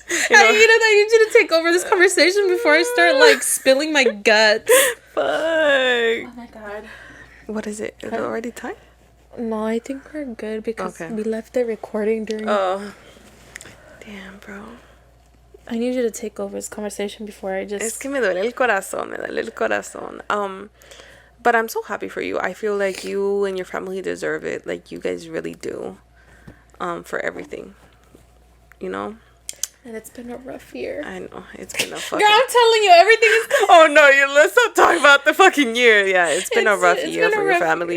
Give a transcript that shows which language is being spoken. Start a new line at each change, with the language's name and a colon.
English: I need you to take over this conversation before I start like spilling my guts. Fuck. Oh my God. What is it? Is it already time? No, I think we're good because we left it recording during... Oh. Damn, bro. I need you to take over this conversation before I just...
Spanish: Es que me duele el corazón.
English: But I'm so happy for you. I feel like you and your family deserve it. Like, you guys really do. For everything. You know? And it's been a rough year. I know. It's been a fucking... Girl, I'm telling you, everything is... Oh, no. Let's not talk about the fucking year. Yeah, it's been a rough year for your family.